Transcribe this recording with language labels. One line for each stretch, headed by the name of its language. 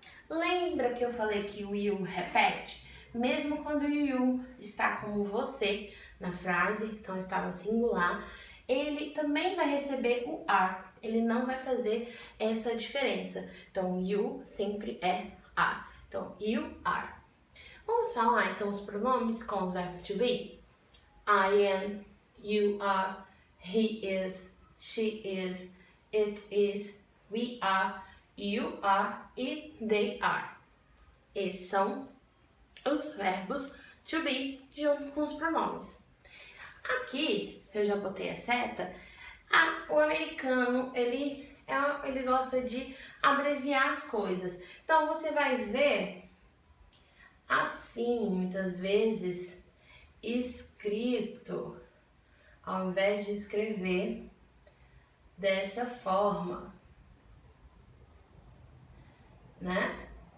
Portuguese: Lembra que eu falei que o you repete? Mesmo quando o you está como você na frase, então está no singular, ele também vai receber o are. Ele não vai fazer essa diferença. Então, you sempre é are. Então,
English: you are.
Portuguese: Vamos falar, então, os pronomes com os verbos to be?
English: I am, you are, he is, she is, it is, we are, you are
Portuguese: e
English: they are.
Portuguese: Esses são os verbos to be junto com os pronomes. Aqui, eu já botei a seta. O americano, ele gosta de abreviar as coisas. Então, você vai ver assim, muitas vezes, escrito, ao invés de escrever dessa forma, né?